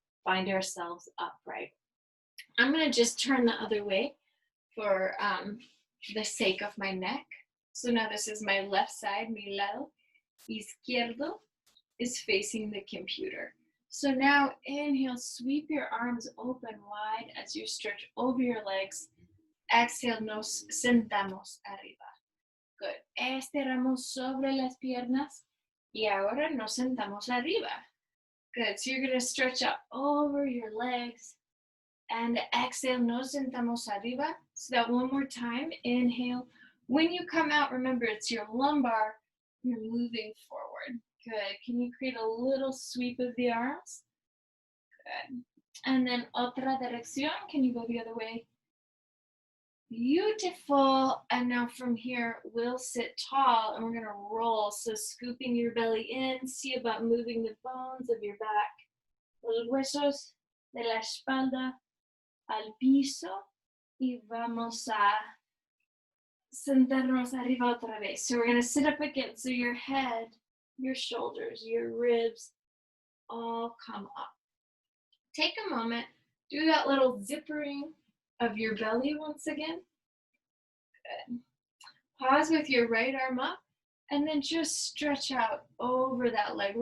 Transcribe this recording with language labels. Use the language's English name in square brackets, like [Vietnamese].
[English] Find ourselves upright. I'm going to just turn the other way for the sake of my neck. So now this is my left side, mi lado izquierdo is facing the computer. So now inhale, sweep your arms open wide as you stretch over your legs. [Spanish] Exhale, nos sentamos arriba. Good. Estiramos sobre las piernas y ahora nos sentamos arriba. [English] Good. So you're going to stretch out over your legs and exhale, nos sentamos arriba. So that one more time, inhale. When you come out, remember it's your lumbar, you're moving forward. Good. Can you create a little sweep of the arms? Good. And then otra dirección. Can you go the other way? Beautiful. And now from here, we'll sit tall and we're going to roll. So scooping your belly in, see about moving the bones of your back. [Spanish] Los huesos de la espalda al piso. Y vamos a sentarnos arriba otra vez. [English] So we're going to sit up again. So your head, your shoulders, your ribs all come up. Take a moment, do that little zippering of your belly once again. Good. Pause with your right arm up and then just stretch out over that leg.